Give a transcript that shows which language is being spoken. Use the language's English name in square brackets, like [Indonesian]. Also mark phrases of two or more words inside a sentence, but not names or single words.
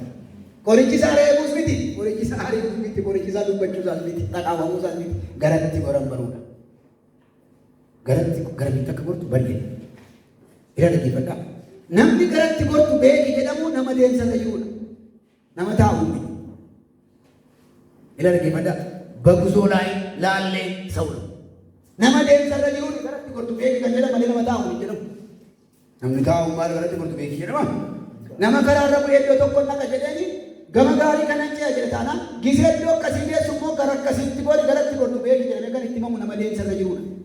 [Oromo] Qorichi isaa reebuus miti, qorichi isaa ari'uus miti, qorichi isaa dubbachuusaas miti, dhaqaawamuusaas miti, garatti goran baruudha. Garatti garamitti akka gortu baay'ee. Ira dhaggeeffadhaa. Namni garatti gortu beeki jedhamu nama deemsa fayyuudha. Nama taa'u miti. Ira dhaggeeffadhaa. [Amharic] በጉዞ ላይ ላለ ሰው ነው። [Oromo] nama deemsa irra jiruun garatti gortu beeki kan jedhamu malee nama taa'u hin jedhamu. Namni taa'u maal garatti gortu beeki jedhama. Nama karaa irra bu'ee iddoo tokko naqa jedhanii gama gaarii kanan ce'a jedhe taanaan gisee iddoo akkasii geessu immoo gara akkasiitti boodi garatti gortu beeki jedhamee kan itti himamu nama deemsa irra jiruudha.